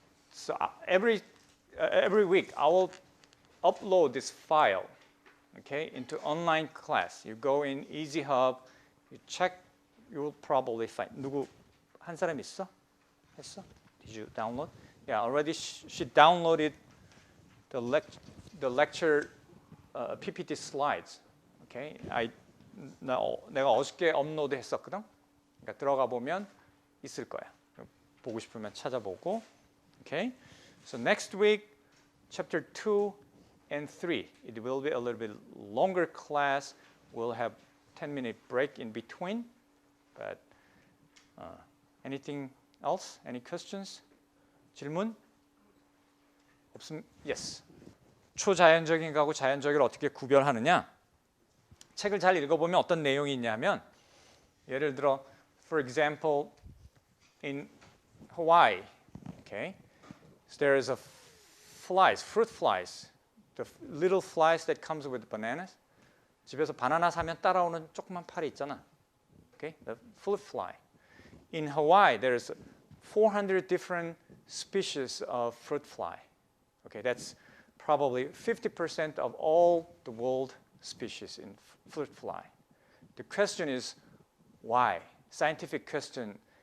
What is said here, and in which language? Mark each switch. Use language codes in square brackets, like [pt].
[en] So every week I will upload this file, okay, into online class. You go in Easy Hub, you check, you will probably find. [ko] 누구 한 사람 있어? 했어? [en] Did you download? Yeah, already she downloaded the lecture PPT slides. [ko] Okay, 내가 어저께 업로드 했었거든. 그러니까 들어가 보면 있을 거야. 보고 싶으면 찾아보고. [en] Okay, so next week, chapter 2 and 3. It will be a little bit longer class. We'll have 10-minute break in between. But anything else? Any questions? [ko] 질문? 없음? [en] Yes. [ko] 초자연적인 거하고 자연적을 어떻게 구별하느냐? 책을 잘 읽어보면 어떤 내용이 있냐면, 예를 들어, [en] for example, in Hawaii, okay, so there is a fruit flies, the little flies that comes with bananas. [ko] 집에서 바나나 사면 따라오는 조그만 파리 있잖아. [en] Okay, the fruit fly. In Hawaii, there is 400 different species of fruit fly. Okay, that's probably 50% of all the world species in fruit fly. The question is why? Scientific question.